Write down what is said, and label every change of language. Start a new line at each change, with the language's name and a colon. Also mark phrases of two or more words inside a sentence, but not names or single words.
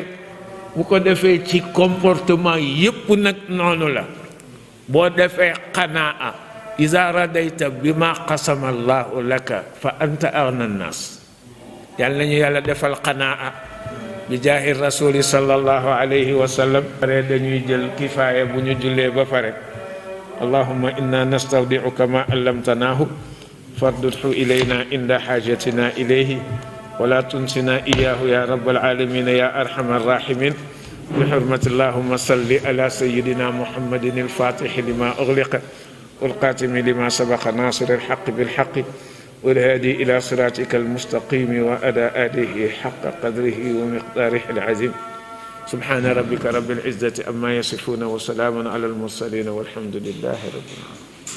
Wolof: bu ko defee ci comportement yépp nag noonu la boo defee
Arabic: القناعة إذا رضيت بما قسم الله لك فأنت أغنى الناس
Wolof: yàlla nañu yàlla defal
Arabic: القناعة بجاه رسول الله صلى الله عليه وسلم
Wolof: pare dañuy jël kifaaya bu ñu jullee ba pare allahumma
Arabic: إنا نستودعك ما علمتناه فردده إلينا عند حاجتنا إليه ولا تنسنا إياه يا رب العالمين يا أرحم الراحمين بحرمة اللهم صل على سيدنا محمد الفاتح لما أغلق والخاتم لما سبق ناصر الحق بالحق والهادي إلى صراطك المستقيم وأداء آله حق قدره ومقداره العظيم سبحان ربك رب العزة أما يصفون وسلام على المرسلين والحمد لله رب العالمين.